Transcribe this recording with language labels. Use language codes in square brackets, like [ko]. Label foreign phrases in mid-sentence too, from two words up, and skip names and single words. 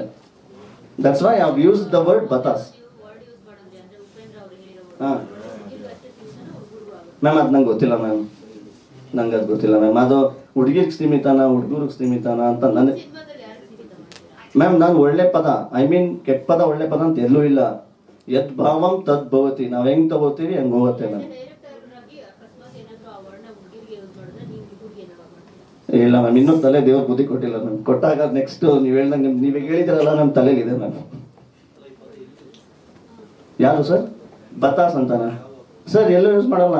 [en] That's why I have use the word batas. [kn] ಹಾಂ ಮ್ಯಾಮ್ ಅದು ನಂಗೆ ಗೊತ್ತಿಲ್ಲ ಮ್ಯಾಮ್, ನಂಗೆ ಅದು ಗೊತ್ತಿಲ್ಲ ಮ್ಯಾಮ್. ಅದು ಹುಡುಗಿರ್ಗೆ ಸೀಮಿತನ ಹುಡುಗರಿಗೆ ಸೀಮಿತನ ಅಂತ ನನಗೆ ಮ್ಯಾಮ್. ನಾನು ಒಳ್ಳೆ ಪದ, [en] I mean [kn] ಕೆಟ್ಟ ಪದ ಒಳ್ಳೆ ಪದ ಅಂತ ಎಲ್ಲೂ ಇಲ್ಲ. [sa] ಯದ್ ಭಾವಂ ತದ್ ಭವತಿ. [kn] ನಾವು ಹೆಂಗೆ ತಗೋತೀವಿ ಹಂಗೆ ಹೋಗುತ್ತೆ ಮ್ಯಾಮ್. ಇಲ್ಲ ಮ್ಯಾಮ್, ಇನ್ನೂ ತಲೆ ದೇವ್ರ ಬುದ್ಧಿ ಕೊಟ್ಟಿಲ್ಲ ಮ್ಯಾಮ್. ಕೊಟ್ಟಾಗ ನೆಕ್ಸ್ಟ್ ನೀವು ಹೇಳ್ದಂಗೆ ನೀವೇ ಹೇಳಿದ್ರಲ್ಲ ನಮ್ಮ ತಲೆಯಲ್ಲಿದೆ ಮ್ಯಾಮ್. ಯಾರು ಸರ್? ಬತಾಸ್ ಅಂತಾನ ಸರ್? ಎಲ್ಲೂ ಯೂಸ್ ಮಾಡಲ್ಲ.